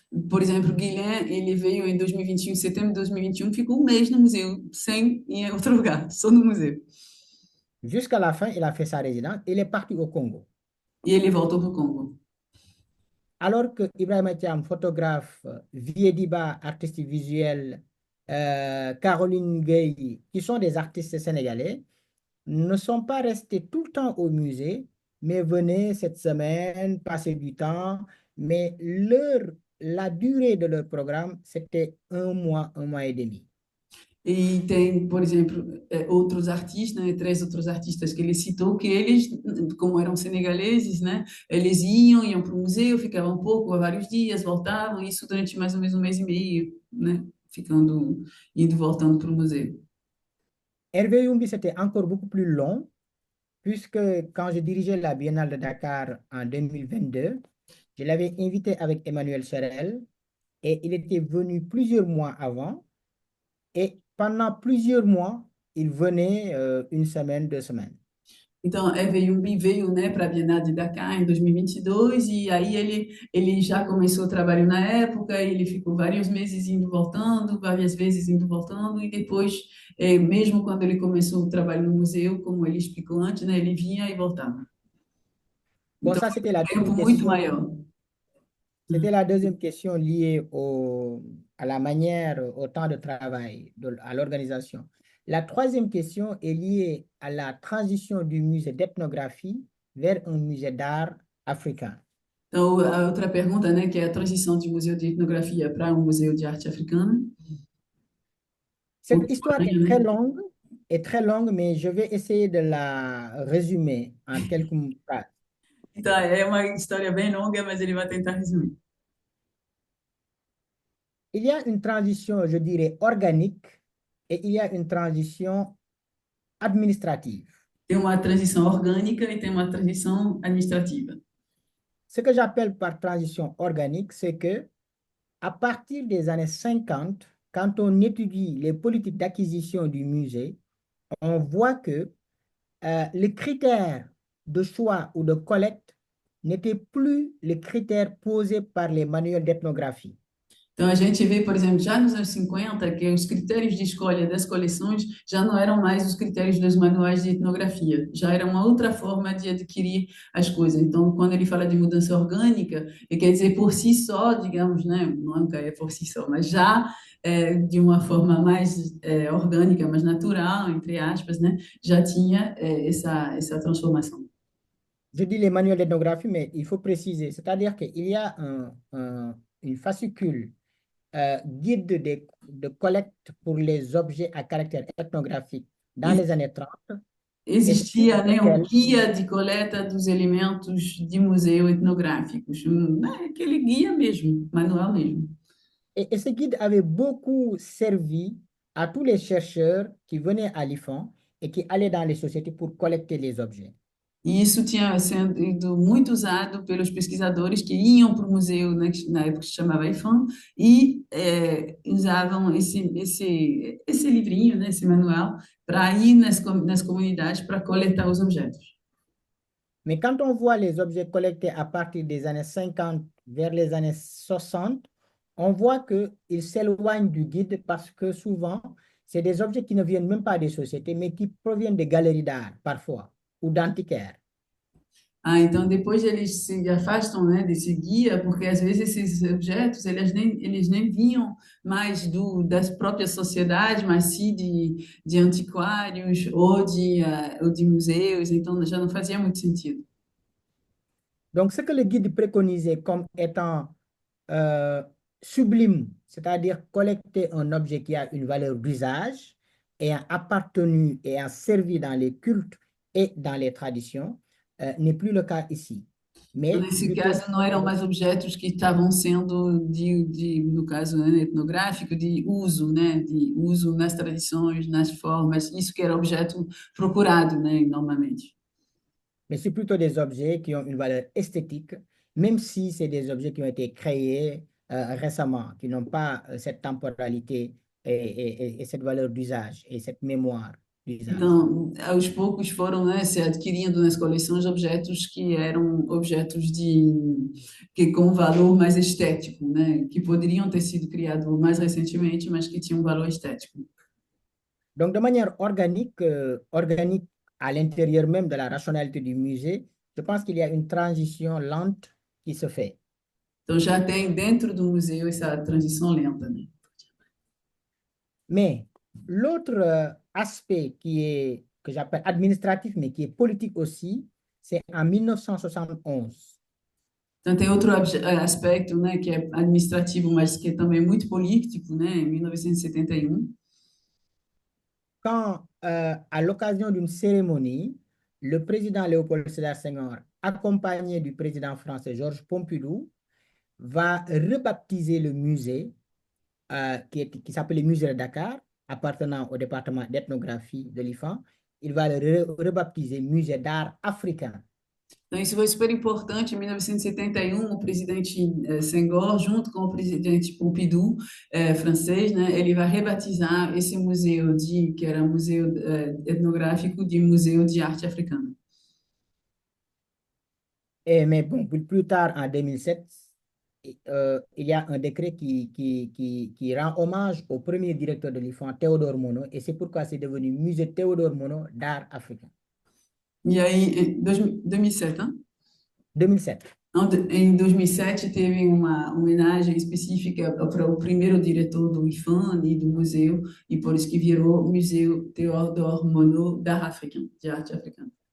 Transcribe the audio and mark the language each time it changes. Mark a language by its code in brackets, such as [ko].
[pt] Por exemplo, o Guilherme, ele veio em 2021, em setembro de 2021, ficou um mês no museu, sem ir em outro lugar, só no museu. [fr] Jusqu'à la fin, il a fait sa résidence, il est parti au Congo. [pt] E ele voltou para o Congo. [fr] Alors que Ibrahim Thiam, photographe, Viediba, artiste visuel, Caroline Gueye, qui sont des artistes sénégalais, ne sont pas restés tout le temps au musée, mais venaient cette semaine, passer du temps, mais la durée de leur programme, c'était un mois et demi. [pt] E tem, por exemplo, outros artistas, né, três outros artistas que ele citou, que eles, como eram senegaleses, né, eles iam para o museu, ficavam um pouco, vários dias, voltavam, isso durante mais ou menos um mês e meio, né, ficando, indo e voltando para o museu. [fr] Hervé Youmbi, c'était encore beaucoup plus long, puisque quand je dirigeais la Biennale de Dakar en 2022, je l'avais invité avec Emmanuel Cherel et il était venu plusieurs mois avant et pendant plusieurs mois, il venait une semaine, 2 semaines. [pt] Então, Eveyumbi veio, né, para a Bienal de Dakar em 2022 e aí ele já começou o trabalho na época, ele ficou vários meses indo e voltando, várias vezes indo e voltando e depois, mesmo quando ele começou o trabalho no museu, como ele explicou antes, né, ele vinha e voltava. [fr] Bon, [pt] Então, [fr] ça, [pt] foi um tempo muito maior. [fr] c'était la deuxième question liée à la manière, au temps de travail, à l'organisation. La troisième question est liée à la transition du musée d'ethnographie vers un musée d'art africain. [pt] Então, a outra pergunta, né, que é a transição de museu de etnografia para um museu de arte africana, [fr] Cette histoire est très longue, mais je vais essayer de la résumer en quelques phrases. [pt] Então, é uma história bem longa, mas ele vai tentar resumir. [fr] Il y a une transition, je dirais, organique et il y a une transition administrative. [pt] Tem uma transição orgânica e tem uma transição administrativa. [fr] Ce que j'appelle par transition organique, c'est que à partir des années 50, quand on étudie les politiques d'acquisition du musée, on voit que les critères de choix ou de collecte n'étaient plus les critères posés par les manuels d'ethnographie. [pt] Então, a gente vê, por exemplo, já nos anos 50, que os critérios de escolha das coleções já não eram mais os critérios dos manuais de etnografia, já era uma outra forma de adquirir as coisas. Então, quando ele fala de mudança orgânica, ele quer dizer por si só, digamos, né? Nunca é por si só, mas já de uma forma mais orgânica, mais natural, entre aspas, né? Já tinha essa transformação. [fr] Je dis les manuels d'ethnographie, mais il faut préciser, c'est-à-dire qu'il y a une fascicule guide de collecte pour les objets à caractère ethnographique dans les années 30. [pt] Existia, né, um guia de coleta dos elementos de museu etnográficos, né, aquele guia mesmo, manual mesmo. [fr] Et ce guide avait beaucoup servi à tous les chercheurs qui venaient à l'IFAN et qui allaient dans les sociétés pour collecter les objets. [pt] E isso tinha sido muito usado pelos pesquisadores que iam para o museu, né, que na época se chamava IFAM, e usavam esse livrinho, né, esse manual, para ir nas comunidades para coletar os objetos. [fr] Mais quand on voit les objets collectés à partir des années 50 vers les années 60, on voit qu'ils s'éloignent du guide parce que souvent, c'est des objets qui ne viennent même pas des sociétés, mais qui proviennent des galeries d'art, parfois, ou d'antiquaires. [pt] Ah, então depois eles se afastam, né, desse guia, porque às vezes esses objetos eles nem vinham mais das próprias sociedades, mas sim de antiquários ou de museus, então já não fazia muito sentido. [fr] Donc, ce que le guide préconisait comme étant sublime, c'est-à-dire collecter un objet qui a une valeur d'usage, ayant appartenu et a servi dans les cultes et dans les traditions, n'est plus le cas ici. mais [pt] Nesse [fr] plutôt [pt] caso, não eram mais objetos que estavam sendo, no caso, né, etnográfico, de uso, né, de uso nas tradições, nas formas, isso que era objeto procurado, né, normalmente. [fr] mais c'est plutôt des objets qui ont une valeur esthétique, même si c'est des objets qui ont été créés récemment, qui n'ont pas cette temporalité et cette valeur d'usage et cette mémoire d'usage. [pt] Então, aos poucos foram, né, se adquirindo nas coleções objetos que eram objetos que com valor mais estético, né, que poderiam ter sido criados mais recentemente, mas que tinham um valor estético. [fr] Donc, de manière organique, organique à l'intérieur même de la rationalité du musée, je pense qu'il y a une transition lente qui se fait. [pt] Então, já tem dentro do museu essa transição lenta, né? [fr] Mais l'autre aspect que j'appelle administratif, mais qui est politique aussi, c'est en 1971. [pt] Então, tem outro aspecto, né, que é administrativo, mas que é também muito político, né, em 1971. [fr] Quand, à l'occasion d'une cérémonie, le président Léopold Sédar Senghor, accompagné du président français Georges Pompidou, va rebaptiser le musée qui s'appelle le musée de Dakar, appartenant au département d'ethnographie de l'IFAN. Il va le rebaptiser musée d'art africain. [pt] Então, isso foi super importante. Em 1971, o presidente Senghor, junto com o presidente Pompidou, francês, né, ele vai rebatizar esse museu que era museu etnográfico, de museu de arte africana. [fr] Mais bon, plus tard, en 2007, il y a un décret qui rend hommage au premier directeur de l'IFAN, Théodore Monod, et c'est pourquoi c'est devenu musée Théodore Monod d'art africain. [pt] E aí, em 2007, hein? 2007. Em 2007, teve uma homenagem específica para o primeiro diretor do IFAN e do museu, e por isso que virou Museu Théodore Monod d'art africain, de arte africana.